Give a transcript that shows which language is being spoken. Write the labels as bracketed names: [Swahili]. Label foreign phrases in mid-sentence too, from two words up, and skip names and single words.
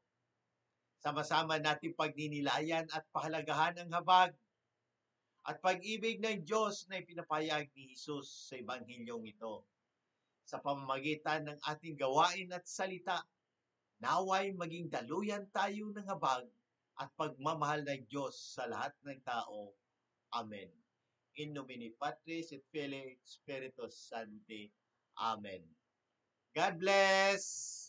[Filipino] Sama-sama natin pagninilayan at pahalagahan ang habag at pag-ibig ng Diyos na ipinapahayag ni Jesus sa Ebanghilyong ito. Sa pamamagitan ng ating gawain at salita, naway maging daluyan tayo ng habag at pagmamahal ng Diyos sa lahat ng tao. Amen. [Latin] In nomine Patris et Filii et Spiritus Sancti. [English] Amen. God bless!